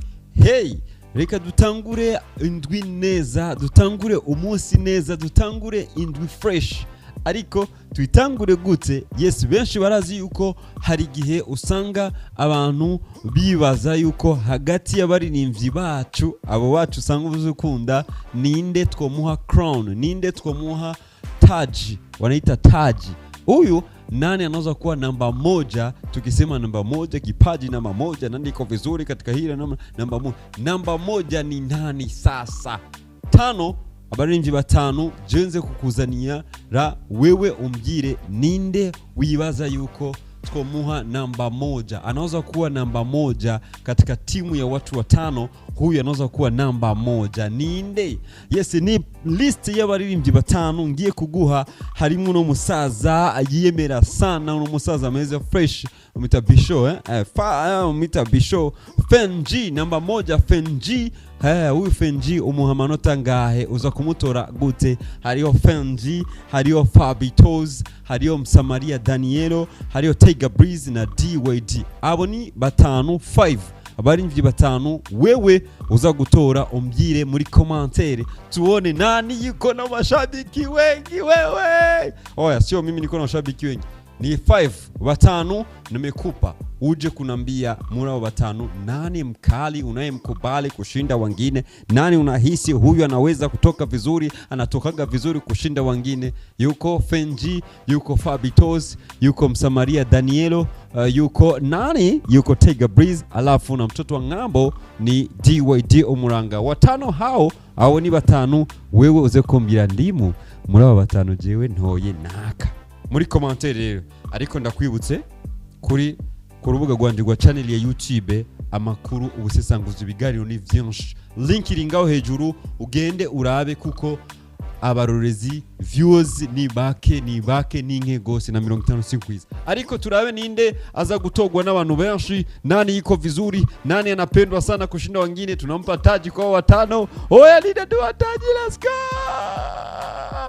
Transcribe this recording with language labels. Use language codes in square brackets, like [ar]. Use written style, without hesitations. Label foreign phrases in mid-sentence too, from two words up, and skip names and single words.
[rn] Hey, reka dutangure indwi neza, dutangure umunsi neza, dutangure indwi fresh. Ariko tuyitangure gute? Yes, benshi barazi yuko hari gihe usanga abantu bibaza yuko hagati y'abaririmbyi bacu, abo bacu usanga uzukunda, ninde twomuha crown, ninde twomuha taji, [sw] wanaita taji. Huyu nani anaweza kuwa namba moja? Tukisema namba moja, kipaji namba moja, nani iko vizuri katika hili namba moja. Namba moja ni nani sasa? Tano, [rn] abaririmbyi batanu jenze kukuzania ra wewe umbwire ninde wibaza yuko twomuha namba moja. [sw] Anaweza kuwa namba moja katika timu ya watu watano, huyu anaweza kuwa namba moja. [rn] Ninde? Yes, ni list y'abaririmbyi batanu ngiye kuguha. Harimo no musaza yiyemera sana, no musaza ameze fresh, umita Bisho umita Bisho. [sw] Fenji namba moja, Fenji. [rn] Huyu Fenji umuha manota ngahe? Uza kumutora gute? Hariyo Fenji, hariyo Fabitos, hariyo Msamaria Danielo, hariyo Tiger Breeze na DYD. Abo ni batanu, 5 abaririmbyi batanu. Wewe uza gutora umbwire muri commentaire, [sw] tuone nani yuko na mashabiki wengi. Wewe oya, sio mimi niko na mashabiki wengi, ni 5 batanu nimekupa. Uje kunambia [rn] muri abo batanu [sw] nani mkali unayemkubali kushinda wengine, nani unahisi huyu anaweza kutoka vizuri, anatokaga vizuri kushinda wengine. Yuko Fenji, yuko Fabitos, yuko Msamaria Danielo, yuko nani, yuko Tiger Breeze, alafu na mtoto wa ngambo ni DYD Umuranga. Watano hao ni batanu. [rn] Wewe uze kumbira ndimu muri abo batanu jewe ntoye naka muri commentaire rero. Ariko ndakwibutse kuri ku rubuga rwanje rwa channel ya YouTube amakuru ubusesanguzi ibiganiro ni vyinshi, link iri ngaho hejuru, ugende urabe kuko abarorezi viewers ni bake ninke gose na 55 kwiza. Ariko turabe ninde aza gutogwa n'abantu benshi, [sw] nani yiko vizuri, nani anapendwa sana kushinda wengine. Tunampa taji kwa watano. [rn] Oya, ninde ndio taji, [en] let's go.